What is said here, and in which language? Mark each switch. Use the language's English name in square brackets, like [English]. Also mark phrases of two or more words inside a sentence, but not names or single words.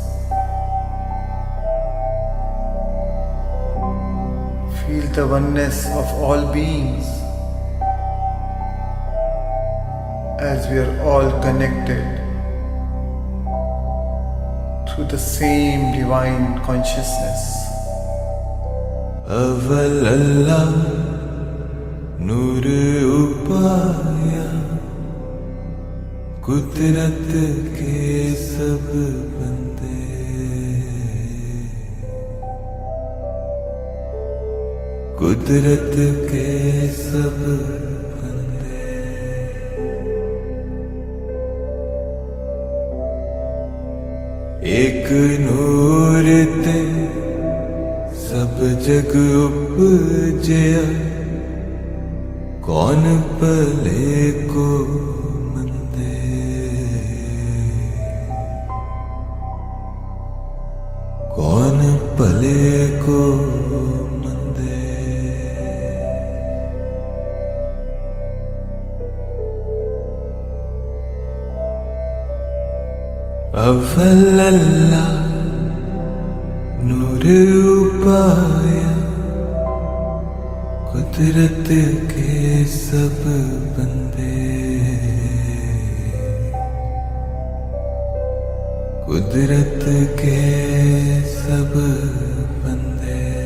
[English] Feel the oneness of all beings as we are all connected through the same divine consciousness. [Punjabi] ਅਵਲੱਲਾ ਨੂਰ ਉਪਾਇਆ ਕੁਦਰਤ ਕੇ ਸਭ ਬੰਦੇ ਕੁਦਰਤ ਕੇ ਸਭ ਬੰਦੇ ਏਕ ਨੂਰ ਤੇ ਸਭ ਜਗ ਉਪਜਾਇਆ ਕੌਣ ਭਲੇ ਕੋ ਮੰਦੇ ਕੌਣ ਭਲੇ ਕੋ ਮੰਦੇ ਅਵਲੱਲਾ ਨੂਰ ਉਪਾਇਆ ਕੁਦਰਤ ਕੇ ਸਭ ਬੰਦੇ ਕੁਦਰਤ ਕੇ ਸਭ ਬੰਦੇ कुदरत के सब बंदे